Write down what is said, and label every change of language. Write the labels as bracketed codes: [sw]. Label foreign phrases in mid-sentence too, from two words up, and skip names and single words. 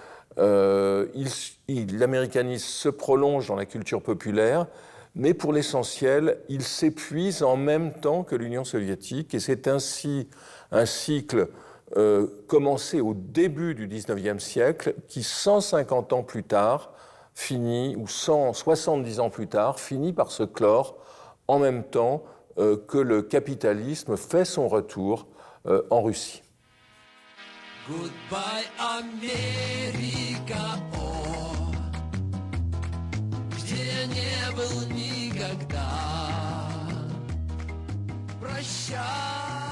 [fr] L'américanisme se prolonge dans la culture populaire, mais pour l'essentiel, il s'épuise en même temps que l'Union soviétique, et c'est ainsi un cycle commencé au début du XIXe siècle qui, 150 ans plus tard, ou 170 ans plus tard, finit par se clore en même temps que le capitalisme fait son retour en Russie. [en] Goodbye, America, [ru] oh, где не был никогда. [en] shore.